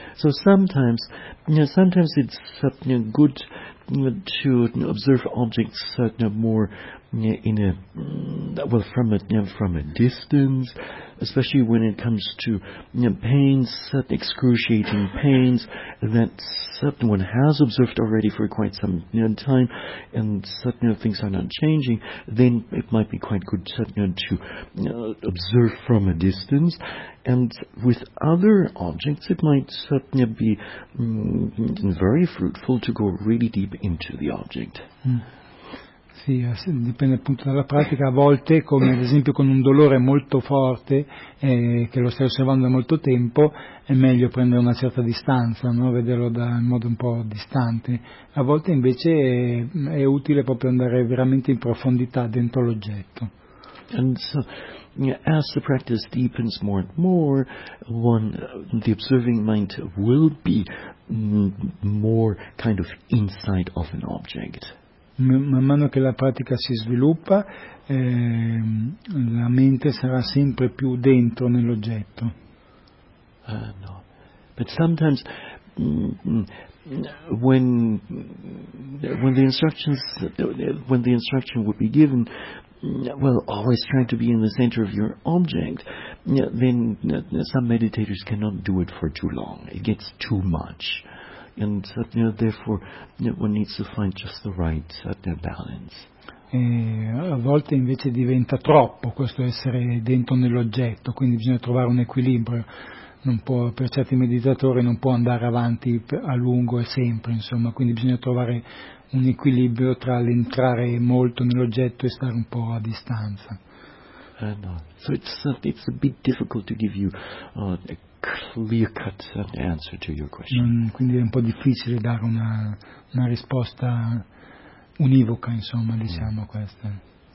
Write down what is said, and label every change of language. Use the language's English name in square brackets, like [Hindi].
[English] So sometimes, sometimes it's good to observe objects more in a from a distance, especially when it comes to pains, excruciating pains that one has observed already for quite some time, and things are not changing. Then it might be quite good to observe from a distance. And with other objects, it might certainly be very fruitful to go really deep into the object. [Italian] Sì, dipende appunto dalla pratica. A volte, come ad esempio con un dolore molto forte, che lo stai osservando da molto tempo, è meglio prendere una certa distanza, no? Vederlo in modo un po' distante. A volte invece è utile proprio andare veramente in profondità dentro l'oggetto. [English] And so, as the practice deepens more and more, the observing mind will be more kind of inside of an object. [Italian] Man mano che la pratica si sviluppa, la mente sarà sempre più dentro nell'oggetto. [English] No, but sometimes when the instruction would be given, well, always try to be in the center of your object, then some meditators cannot do it for too long. It gets too much. And therefore one needs to find just the right balance. [Italian] E a volte invece diventa troppo questo essere dentro nell'oggetto, quindi bisogna trovare un equilibrio. Non può, per certi meditatori non può andare avanti a lungo e sempre, insomma, quindi bisogna trovare un equilibrio tra l'entrare molto nell'oggetto e stare un po' a distanza. No. [English] So it's a bit difficult to give you a clear-cut answer to your question. [Italian] Quindi è un po' difficile dare una risposta univoca, insomma, diciamo, questa.